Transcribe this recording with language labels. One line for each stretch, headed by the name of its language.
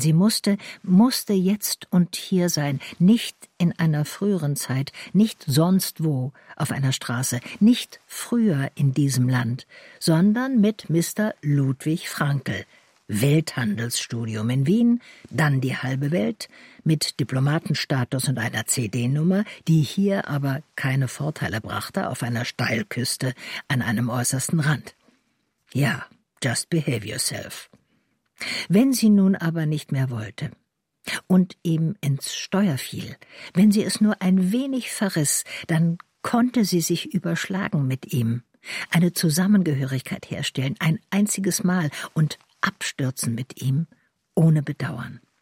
German: Sie musste jetzt und hier sein. Nicht in einer früheren Zeit, nicht sonst wo auf einer Straße, nicht früher in diesem Land, sondern mit Mr. Ludwig Frankl. Welthandelsstudium in Wien, dann die halbe Welt, mit Diplomatenstatus und einer CD-Nummer, die hier aber keine Vorteile brachte, auf einer Steilküste an einem äußersten Rand.
English: Ja, just behave yourself.
German: Wenn sie nun aber nicht mehr wollte und ihm ins Steuer fiel, wenn sie es nur ein wenig verriss, dann konnte sie sich überschlagen mit ihm, eine Zusammengehörigkeit herstellen, ein einziges Mal und abstürzen mit ihm, ohne Bedauern.